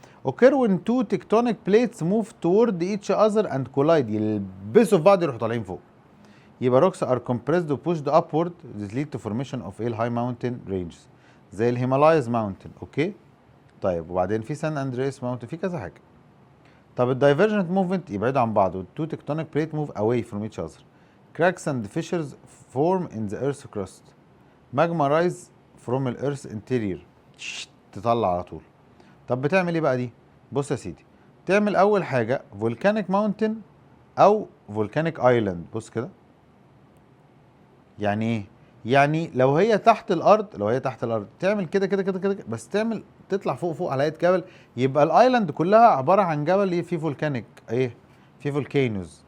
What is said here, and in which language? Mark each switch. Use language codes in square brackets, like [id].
[en] occur when two tectonic plates move toward each other and collide، [ar] يلبسوا في بعض يروحوا طالعين فوق. [en] يبقى rocks are compressed و pushed upward this lead to formation of ايه الهاي mountain ranges زي الهيمالايز ماونتن. [ar] اوكي طيب وبعدين في سان اندرياس ماونتن، في كذا حاجه. طب الدايفرجنت موفمنت يبعدوا عن بعض والتو تكتونيك بليت موف [en] away from each other. cracks and fissures form in the earth's crust. magma rise from the earth's interior. [ar] تطلع على طول. طب بتعمل ايه بقى دي؟ بص يا سيدي، تعمل اول حاجه volcanic mountain او volcanic island. بص كده يعني ايه؟ يعني لو هي تحت الارض، تعمل كده كده كده كده، بس تعمل تطلع فوق فوق على هيئه جبل، يبقى الايلاند كلها عباره عن جبل فيه فولكانيك ايه؟ في فولكانوز.